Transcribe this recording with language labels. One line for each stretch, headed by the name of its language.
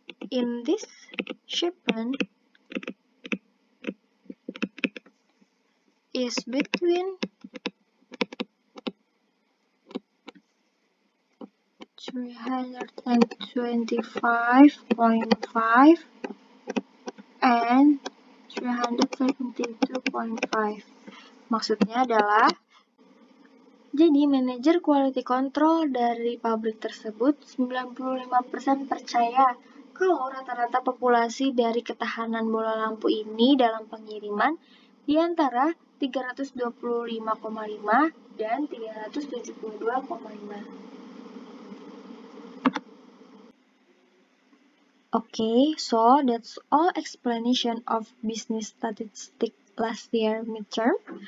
English: in this shipment is between 325.5 and 372.5.
Indonesian: Maksudnya adalah, jadi manajer quality control dari pabrik tersebut 95% percaya kalau rata-rata populasi dari ketahanan bola lampu ini dalam pengiriman di antara 325,5 dan 372,5.
English: Okay, so that's all explanation of business statistics last year midterm.